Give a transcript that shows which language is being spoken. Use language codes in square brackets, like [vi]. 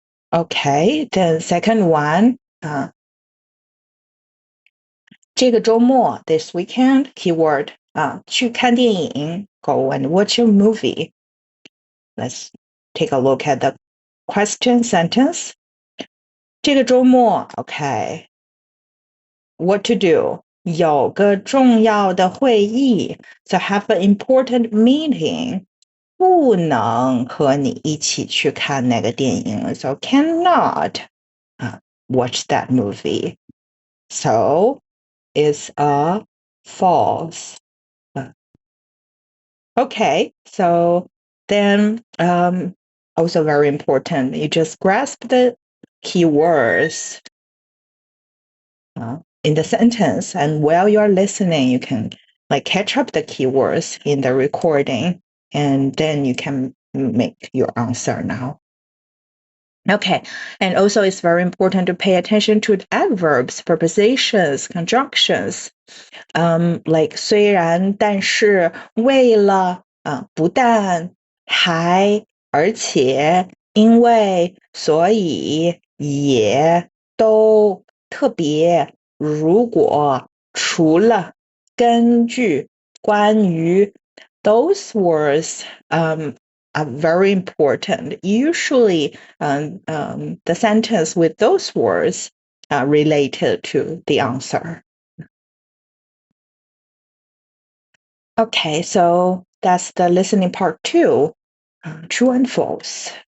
[en] Okay, the second one, [zh] 这个周末 [en] this weekend, keyword [zh] 去看电影 [en] go and watch a movie. Let's take a look at the question sentence. [zh] 这个周末 [en] okay, what to do? [zh] 有个重要的会议 [en] so have an important meeting. [zh] 不能和你一起去看那个电影 [en] so cannot watch that movie. So is a false. Okay, so then also very important, you just grasp the keywords in the sentence, and while you're listening, you can like catch up the keywords in the recording, and then you can make your answer now. Okay, and also it's very important to pay attention to the adverbs, prepositions, conjunctions. [zh] Like 虽然但是为了不但还而且因为所以也都特别如果除了根据关于 [en] those words are very important. Usually the sentence with those words are related to the answer. Okay, so that's the listening part 2, true and false.